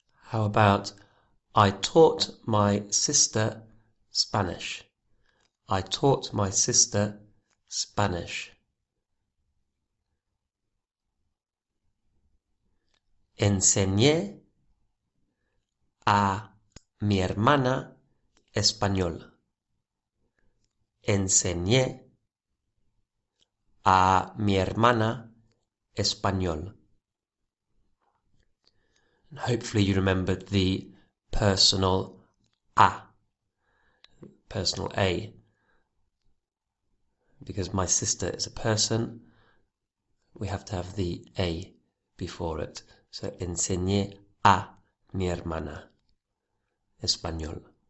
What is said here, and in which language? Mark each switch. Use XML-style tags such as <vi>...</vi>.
<en>How about, I taught my sister Spanish. I taught my sister Spanish.</en> <es>Enseñé a mi hermana español. Enseñé a mi hermana español.</es> <en>And hopefully you remembered the personal a, personal a, because my sister is a person, we have to have the a before it.</en> <es>So, enseñé a mi hermana español.</es>